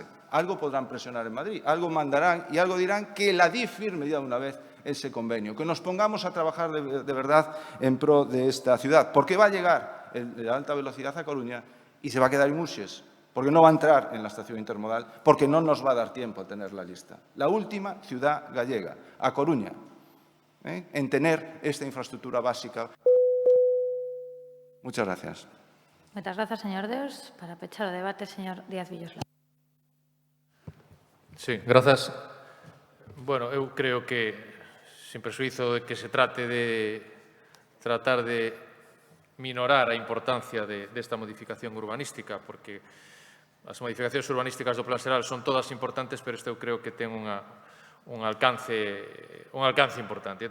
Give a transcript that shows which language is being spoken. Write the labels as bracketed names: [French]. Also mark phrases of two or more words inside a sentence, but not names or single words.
[Spanish] Algo podrán presionar en Madrid, algo mandarán y algo dirán que la DIF firme ya de una vez ese convenio, que nos pongamos a trabajar de verdad en pro de esta ciudad, porque va a llegar de alta velocidad a Coruña y se va a quedar en Muxes, porque no va a entrar en la estación intermodal, porque no nos va a dar tiempo a tener la lista. La última ciudad gallega, a Coruña, en tener esta infraestructura básica. Muchas gracias. Muchas gracias, señor Deus. [Galician] Para pechar o debate, señor Díaz Villoslada. Sí, grazas. Bueno, eu creo que, sin prexuízo de que se trate de tratar de minorar a importancia desta modificación urbanística, porque as modificacións urbanísticas do Plan Xeral son todas importantes, pero este eu creo que ten un alcance importante.